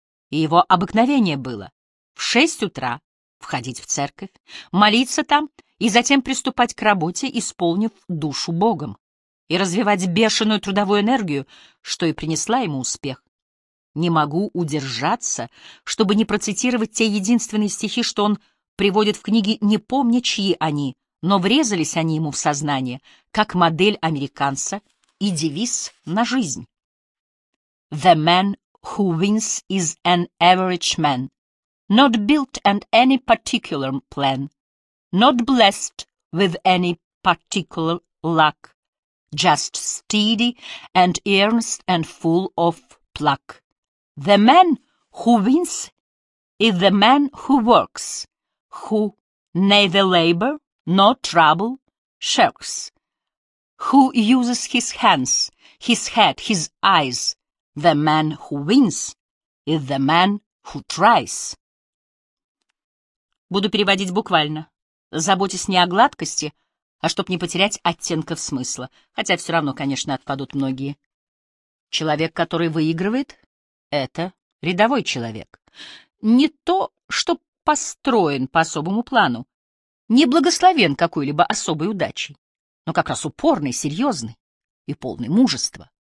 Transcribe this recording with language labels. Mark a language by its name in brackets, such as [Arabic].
[Russian] И его обыкновение было в 6 утра входить в церковь, молиться там и затем приступать к работе, исполнив душу Богом, и развивать бешеную трудовую энергию, что и принесла ему успех. Не могу удержаться, чтобы не процитировать те единственные стихи, что он приводит в книге, не помня, чьи они, но врезались они ему в сознание, как модель американца и девиз на жизнь. [English] The man who wins is an average man, not built on any particular plan, not blessed with any particular luck, just steady and earnest and full of pluck. The man who wins is the man who works, who neither labor nor trouble shirks, who uses his hands, his head, his eyes. The man who wins is the man who tries. [Russian] Буду переводить буквально. Заботьтесь не о гладкости, а чтоб не потерять оттенков смысла, хотя все равно, конечно, отпадут многие. Человек, который выигрывает, — это рядовой человек. Не то, что построен по особому плану, не благословен какой-либо особой удачей, но как раз упорный, серьезный и полный мужества.